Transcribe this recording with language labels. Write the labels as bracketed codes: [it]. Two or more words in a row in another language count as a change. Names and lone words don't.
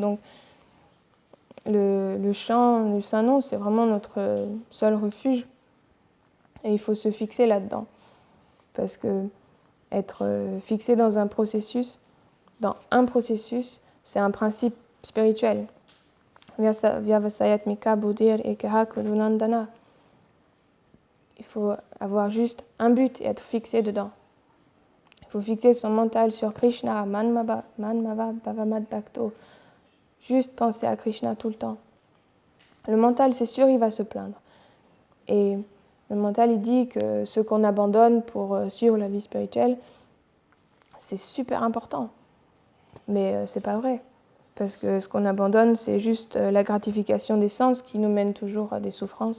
[fr] Donc, le chant du Saint-Nom, c'est vraiment notre seul refuge. Et il faut se fixer là-dedans. Parce que être fixé dans un processus, c'est un principe spirituel. [sa] व्यवसायात्मिका बुद्धिर् एकः कुलुनन्दन. [fr] Il faut avoir juste un but et être fixé dedans. Il faut fixer son mental sur Krishna, [sa] मन्मव भवमद् भक्तो. [fr] Juste penser à Krishna tout le temps. Le mental, c'est sûr, il va se plaindre. Et le mental, il dit que ce qu'on abandonne pour suivre la vie spirituelle, c'est super important. Mais c'est pas vrai. Parce que ce qu'on abandonne, c'est juste la gratification des sens qui nous mène toujours à des souffrances.